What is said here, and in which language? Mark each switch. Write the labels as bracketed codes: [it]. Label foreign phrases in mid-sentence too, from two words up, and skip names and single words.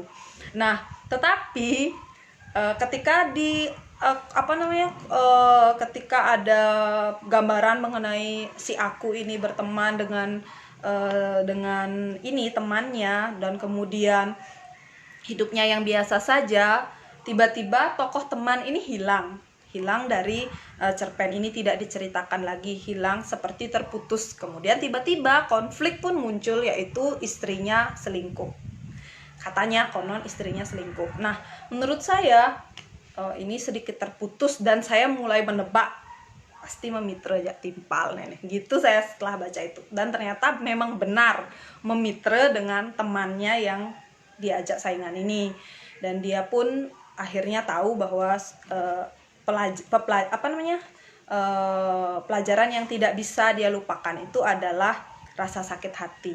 [id] Nah, tetapi ketika ketika ada gambaran mengenai si aku ini berteman dengan ini temannya, dan kemudian hidupnya yang biasa saja, tiba-tiba tokoh teman ini hilang dari cerpen ini, tidak diceritakan lagi, hilang seperti terputus. Kemudian tiba-tiba konflik pun muncul, yaitu istrinya selingkuh. Katanya konon istrinya selingkuh. Nah, menurut saya ini sedikit terputus, dan saya mulai menebak pasti [ban] memitra jak timpal nenek [id] gitu saya setelah baca itu. Dan ternyata memang benar memitra dengan temannya yang diajak saingan ini, dan dia pun akhirnya tahu bahwa pelajaran yang tidak bisa dia lupakan itu adalah rasa sakit hati.